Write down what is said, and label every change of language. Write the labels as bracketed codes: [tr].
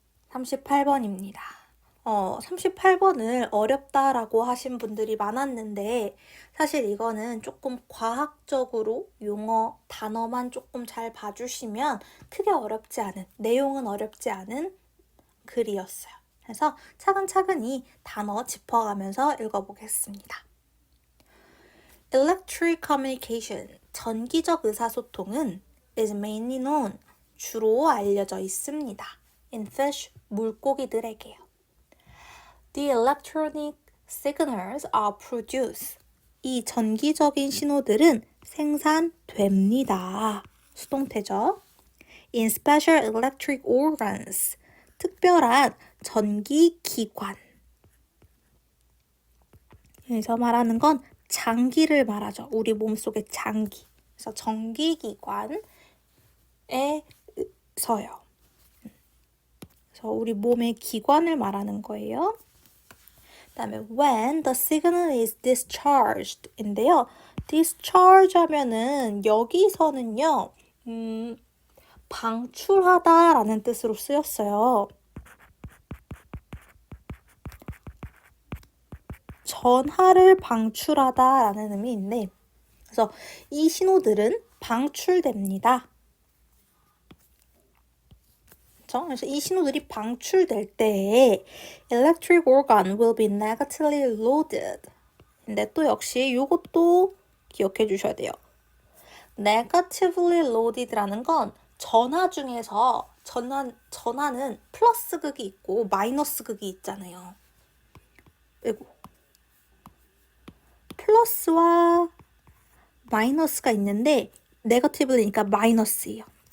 [ko] 38번입니다. 38번을 어렵다라고 하신 분들이 많았는데 사실 이거는 조금 과학적으로 용어, 단어만 조금 잘 봐주시면 크게 어렵지 않은, 내용은 어렵지 않은 글이었어요. 그래서 차근차근히 단어 짚어가면서 읽어보겠습니다. [en] Electric communication, [ko] 전기적 의사소통은 [en] is mainly known, [ko] 주로 알려져 있습니다. [en] in fish, [ko] 물고기들에게요. [en] The electronic signals are produced. [ko] 이 전기적인 신호들은 생산됩니다. 수동태죠. [en] In special electric organs, [ko] 특별한 전기 기관. 여기서 말하는 건 장기를 말하죠. 우리 몸속의 장기. 그래서 전기기관에서요. 그래서 우리 몸의 기관을 말하는 거예요. 그 다음에 [en] when the signal is discharged 인데요. [ko] discharge 하면은 여기서는요. 방출하다 라는 뜻으로 쓰였어요. 전하를 방출하다라는 의미인데, 그래서 이 신호들은 방출됩니다. 그렇죠? 그래서 이 신호들이 방출될 때 [en] electric organ will be negatively loaded. [ko] 근데 또 역시 이것도 기억해 주셔야 돼요. negatively loaded라는 건 전하 중에서 전하는 플러스 극이 있고 마이너스 극이 있잖아요. 그리고 플러스와 마이너스가 있는데 네거티브니까 마이너스예요.